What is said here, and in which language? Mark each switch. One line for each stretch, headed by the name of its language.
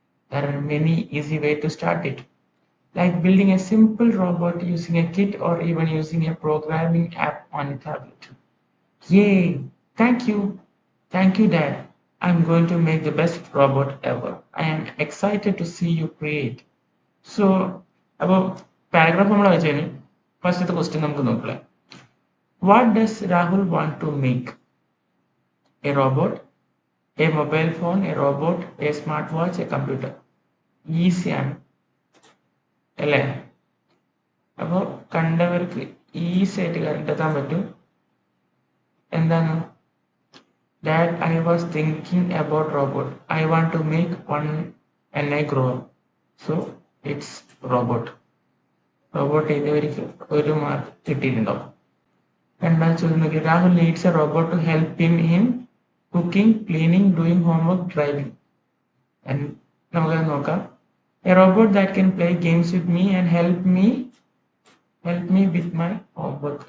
English: There are many easy ways to start it, like building a simple robot using a kit or even using a programming app on a tablet. Yay! Thank you. Thank you, Dad. I'm going to make the best robot ever. I am excited to see you create.
Malayalam: So, അപ്പോൾ paragraph നമ്മൾ വായിച്ചു. ഫസ്റ്റത്തെ question നമുക്ക് നോക്കാം.
English: What does Rahul want to make? A robot, a mobile phone, a robot, a smartwatch, a computer.
Malayalam: ഈസിയാണ് അല്ലേ? അപ്പോൾ കണ്ടവർക്ക് ഈസി ആയിട്ട് കണ്ടെത്താൻ പറ്റും. എന്താണ്?
English: Dad, I was thinking about robot. I want to make one and I grow up. So it's robot.
Malayalam: Robot ചെയ്തവർക്ക് ഒരു മാർക്ക് കിട്ടിയിട്ടുണ്ടാവും. രണ്ടാം ചോദ്യം നോക്കി.
English: Rahul needs a robot to help him cooking, cleaning, doing homework, driving.
Malayalam: നമുക്കത് നോക്കാം.
English: A robot that can play games with me and help me with my homework.